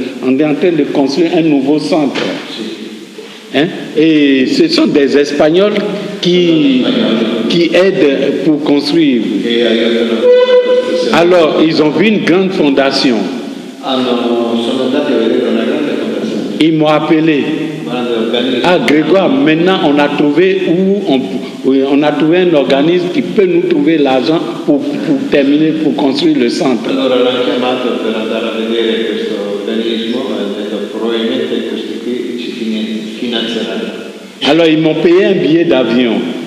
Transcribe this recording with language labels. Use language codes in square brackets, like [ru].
[fr] On est en train de construire un nouveau centre. Hein? Et ce sont des Espagnols qui aident pour construire. [it] che aiutano. [fr] Alors, ils ont vu une grande fondation. [it] Sono andati a vedere una grande fondazione, [fr] Ils m'ont appelé. [it] un grande organismo. [fr] Ah, Grégoire, maintenant on a trouvé on a trouvé un organisme qui peut nous trouver l'argent pour terminer, pour construire le centre. [it] Allora l'hanno chiamato per andare a vedere questo organismo e ha detto probabilmente questi qui ci finanzieranno. [fr] Alors ils m'ont payé un billet d'avion.